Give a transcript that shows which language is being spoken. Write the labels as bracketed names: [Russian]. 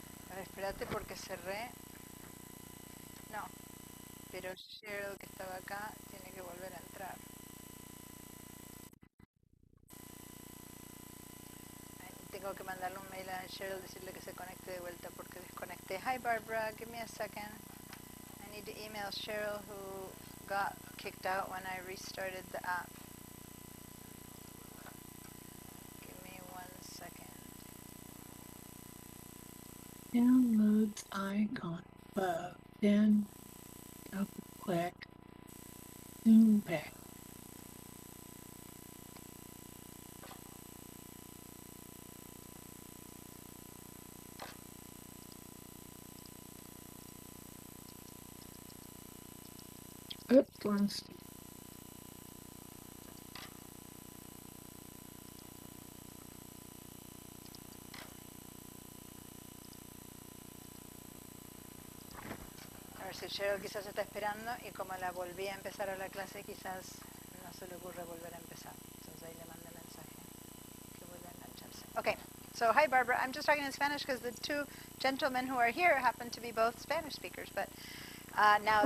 [Spanish] A ver, espérate porque cerré. No, pero Cheryl que estaba acá tiene que volver a entrar. Tengo que mandarle un mail a Cheryl, decirle que se conecte de vuelta porque desconecté. [English] Hi Barbara, give me a second. I need to email Cheryl who got kicked out when I restarted the app. Give me 1 second. Downloads icon above, then double click Zoom back. Oops, [Spanish] A ver si Cheryl quizás está esperando y como la volví a empezar a la clase quizás no se le ocurre volver a empezar. Entonces ahí le mandé mensaje que vuelva a engancharse. [English] Okay, so hi Barbara, I'm just talking in Spanish because the two gentlemen who are here happen to be both Spanish speakers, but now that